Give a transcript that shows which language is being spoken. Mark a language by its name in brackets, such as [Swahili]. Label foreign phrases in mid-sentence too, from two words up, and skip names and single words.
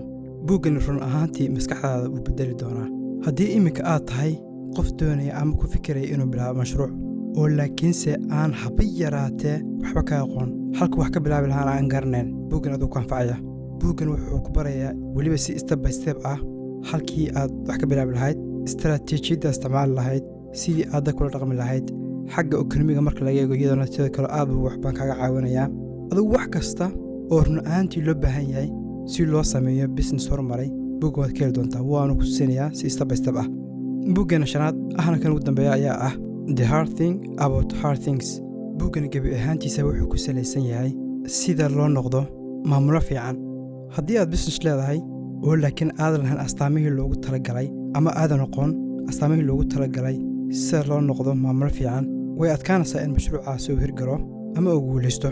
[Somali] buuggan run ahaantii maskaxdaada uu bedeli doonaa. haddii iminka aad tahay qof doonaya ama ku fikiraya inuu bilaabo mashruuc, oo laakiinse aan haba yaraatee waxba ka aqoon, halka wax ka bilaabi lahaan aan garanayn, buuggan aduu ku anfacaya. buuggan wuxuu ku barayaa weliba si [English] step by step [Somali] ah halkii aad wax ka bilaabi lahayd, istaraatiijiyadda isticmaali lahayd, sidii aad kula dhaqmi lahayd. xagga ekonomiga marka laga eego iyadana sidoo kale aad buu waxbaan kaaga caawinayaa. adigu wax kasta oo run ahaantii loo baahan yahay si loo sameeyo business horumaray, buuggan waad ka heli doontaa, waanu ku tusinayaa si [English] step by step [Somali] ah. buuggan shanaad ahna kan ugu dambeeya ayaa ah The Hard Thing About Hard Things. buuggan gebi ahaantiisa wuxuu ku salaysan yahay sida loo noqdo maamulo fiican. haddii aad business leedahay oo laakiin aadan lahayn astaamihii loogu talagalay ama aadan aqoon astaamihii loogu talagalay sida loo noqdo maamulo fiican, way adkaanaysaa in mashruucaasi uu hirgalo ama uu guulaysto.